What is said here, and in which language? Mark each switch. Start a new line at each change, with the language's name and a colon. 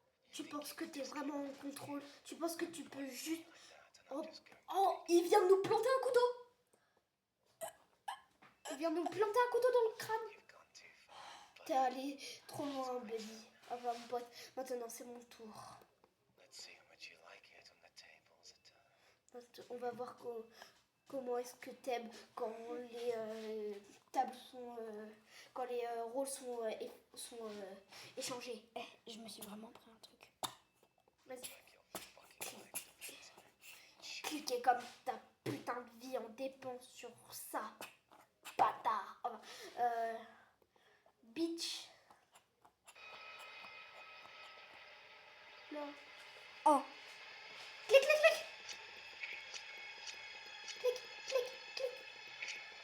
French: Tu penses que t'es vraiment en contrôle? Tu penses que tu peux juste.
English: that, and Oh, I'm just going.
French: oh, il vient de nous planter un couteau! Il vient de nous planter un couteau dans le crâne!
English: You've gone too far.
French: T'es allé trop loin, baby. Enfin, mon pote, maintenant c'est mon tour.
English: Let's see how much you like it on the tables.
French: On va voir comment est-ce que t'aimes quand les tables sont. Quand les rôles sont échangés. Eh, je me suis vraiment pris un truc. Vas-y.
English: Your fucking life depends on it.
French: Cliquez comme ta putain de vie en dépend sur ça. Bâtard. Enfin, bitch. Là. Oh, Clique, clique, clique. Clique, clique, clique.